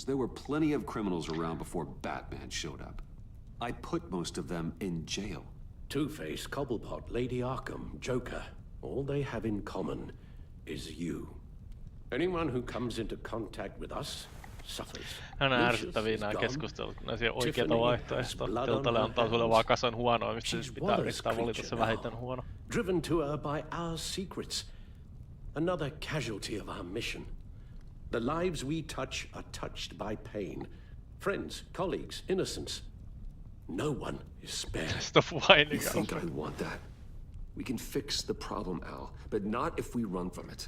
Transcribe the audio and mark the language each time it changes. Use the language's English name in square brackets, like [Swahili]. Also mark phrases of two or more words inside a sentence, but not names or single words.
[English] There were plenty of criminals around before Batman showed up. I put most of them in jail. Two-Face, Cobblepot, Lady Arkham, Joker, all they have in common is you. Anyone who comes into contact with us suffers. [Finnish] Nämä on ärsyttäviä nämä keskustelut, näisiä oikeita vaihtoehtoja. Telltale antaa sulle vaan kasan huonoa, mistä siis pitää yrittää valita se vähiten huono. [English] Driven to her by our secrets. Another casualty of our mission. The lives we touch are touched by pain. Friends, colleagues, innocents. No one is spared. Stop whining. You think I want that? We can fix the problem, Al, but not if we run from it.